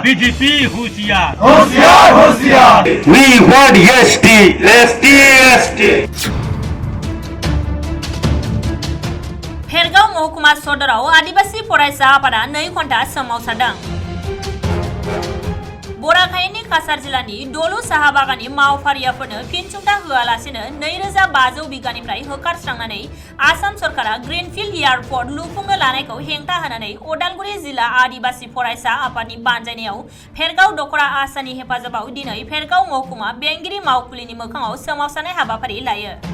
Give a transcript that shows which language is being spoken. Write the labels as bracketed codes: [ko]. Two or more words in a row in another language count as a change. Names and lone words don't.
[hi] बीजेपी होशियार होशियार होशियार [en] We want ST, ST, ST. [brx] फेरगाव महकुमा सदराव आदिवासी फरायसा आफादा 2 घन्टा सोमावसारदों। बराखायनि काछार जिल्लानि दलु साहा बागाननि मावफारियाफोरनो फिनसुंथा होआलासेनो 2500 बिगानिफ्राय होखारस्रांनानै आसाम सरकारा ग्रीनफिल्ड एयारपोर्ट लुफुंनो लानायखौ हेंथा होनानै उदालगुरि जिल्ला आदिवासी फरायसा आफादनि बानजायनायाव फेरगाव दखरा आसानि हेफाजाबाव दिनै फेरगाव महकुमा बेंगिरि मावखुलिनि मोखाङाव सोमावसारनाय हाबाफारि लायो।